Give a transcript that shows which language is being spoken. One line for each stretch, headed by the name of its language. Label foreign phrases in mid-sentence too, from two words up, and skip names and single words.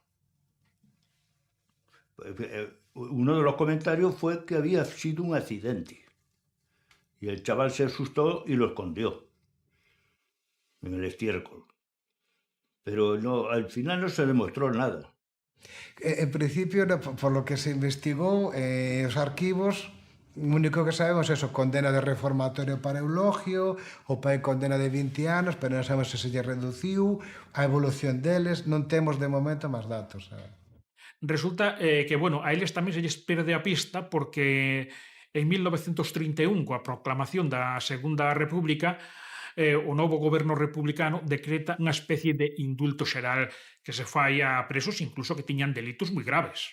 Spanish: Uno de los comentarios fue que había sido un accidente. Y el chaval se asustó y lo escondió en el estiércol. Pero no, al final no se demostró nada.
Galician: En principio,
Spanish: por lo que se
Galician: investigou, os arquivos, o único que sabemos é eso, condena de reformatorio para Eulogio, o pai condena de 20 anos, pero non sabemos se se lle reduciu, a evolución deles, non temos de momento máis datos. Resulta que, bueno, a eles tamén se lles perde a pista porque en 1931, coa proclamación da Segunda República, o novo goberno republicano decreta unha especie de indulto xeral que se fai a presos incluso que tiñan delitos moi graves.